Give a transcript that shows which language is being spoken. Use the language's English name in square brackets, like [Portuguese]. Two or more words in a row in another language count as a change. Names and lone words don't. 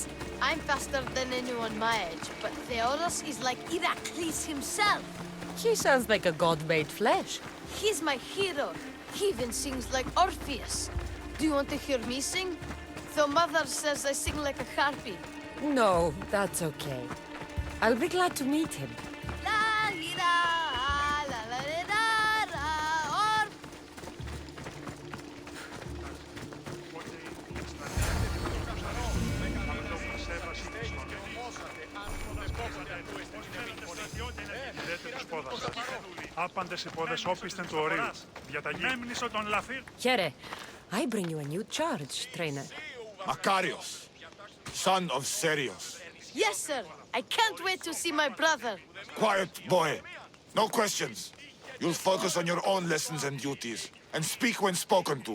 [English] I'm faster than anyone my age, but Theoros is like Heracles himself. He sounds like a god made flesh. He's my hero. He even sings like Orpheus. Do you want to hear me sing? Though Mother says I sing like a harpy. No, that's okay. I'll be glad to meet him. La ira, la la la la, or [Greek] Άπαντες οι πόδες όπισθεν του ορίου. Διαταγή. Μέμνησο τον λαφύρ. [English] Here, I bring you a new charge, trainer. Makarios, son of Serios. yes, sir. I can't wait to see my brother. Quiet, boy. No questions. You'll focus on your own lessons and duties, and speak when spoken to.